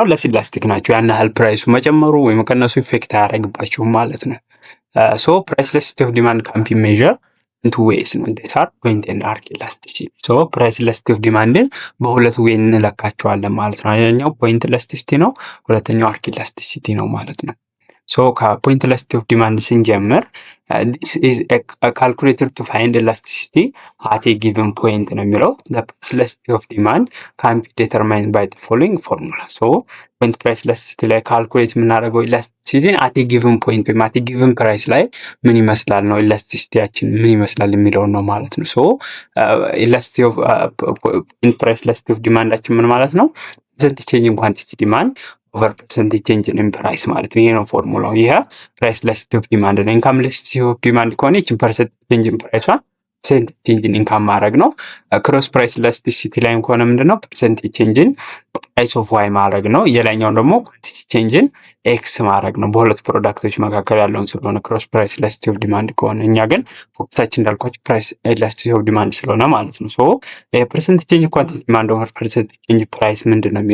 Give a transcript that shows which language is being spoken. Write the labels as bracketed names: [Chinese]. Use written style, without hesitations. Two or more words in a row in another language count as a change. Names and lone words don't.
[English] less elastic [Amharic] ናችሁ። ያን ያህል ፕራይሱ መጨመሩ ወይ መቀነሱ ኢፌክት አያደርግባችሁም ማለት ነው። [English] so price elasticity of demand can be measure into ways [Amharic] ነው። [English] these are point and arc elasticity። so price elasticity of demand [Amharic] በሁለት ዌይ እንለካቸዋለን ማለት ነው። አንደኛው [English] point elasticity [Amharic] ነው፣ ሁለተኛው [English] arc elasticity [Amharic] ነው ማለት ነው። ሶ [English] point elasticity of demand [Amharic] ስንጀምር [English] this is a calculator to find elasticity at a given point [Amharic] ነው የሚለው። [English] the price elasticity of demand can be determined by the following formula. so point price elasticity [Amharic] ላይ ካልኩሌት የምናደርገው ኢላስቲሲቲን [English] at a given point [Amharic] ወይም [English] at a given price [Amharic] ላይ ምን ይመስላል ነው ኢላስቲሲቲያችን ምን ይመስላል የሚለውን ነው ማለት ነው። [English] so elasticity of point price elasticity of [Amharic] ዲማንዳችን ምን ማለት ነው? [English] percentage change in quantity demand over percentage change in price [Amharic] ማለት ነው። ይሄ ነው ፎርሙላው። ይሄ [English] price elasticity of demand [Amharic] ነው። [English] income elasticity of demand [Amharic] ከሆነ ይህችን [English] percentage change in price percentage change in income [Amharic] ማድረግ ነው። [English] cross price elasticity [Amharic] ላይም ከሆነ ምንድነው? [English] percentage change in price of y [Amharic] ማድረግ ነው። የላይኛውን ደግሞ [English] quantity change in x [Amharic] ማድረግ ነው። በሁለት ፕሮዳክቶች መካከል ያለውን ስለሆነ [English] cross price elasticity of demand [Amharic] ከሆነ እኛ ግን ፎከሳችን እንዳልኳችሁ [English] price elasticity of demand [Amharic] ስለሆነ ማለት ነው። [English] so percentage change quantity demand over percentage change price [Amharic] ምንድን ነው